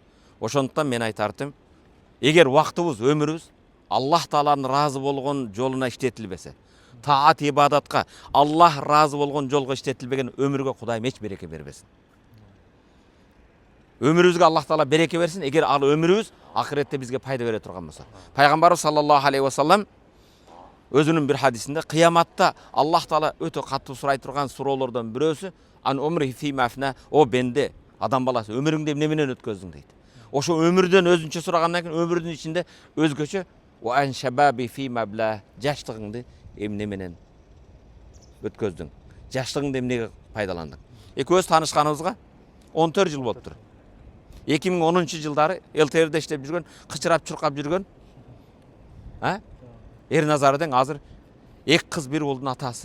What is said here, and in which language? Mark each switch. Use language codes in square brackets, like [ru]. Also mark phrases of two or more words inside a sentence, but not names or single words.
[ky] Ошондуктан мен айтартым, эгер убактыбыз, өмүрүбүз Аллах Тааланын разы болгон жолуна иштетилбесе, таат ибадатка Аллах разы болгон жолго иштетилбеген өмүргө Кудайым эч береке бербесин. Өмүрүбүзгө Аллах Таала береке берсин, эгер ал өмүрүбүз акыретте бизге пайда бере турган болсо. Пайгамбарыбыз [ar] صلى الله عليه وسلم [ky] өзүнүн бир хадисинде кыяматта Аллах Таала өтө катуу сурай турган суроолордон бирөөсү [ar] عن عمره فيما أفناه, [ky] о бенде, адам баласы, өмүрүңдү эмне менен өткөздүң дейт. Ошо өмүрдөн өзүнчө сурагандан кийин өмүрдүн ичинде өзгөчө [ar] وعن شبابه فيما أبلاه, [ky] жаштыгыңды эмне менен өткөздүң, жаштыгыңды эмнеге пайдаландың. Экөөбүз таанышканыбызга 14 жыл болуптур. 2010-жылдары ЛТРде иштеп жүргөн, кычырап чуркап жүргөн Эрназар дең азыр 2 кыз 1 уулдун атасы.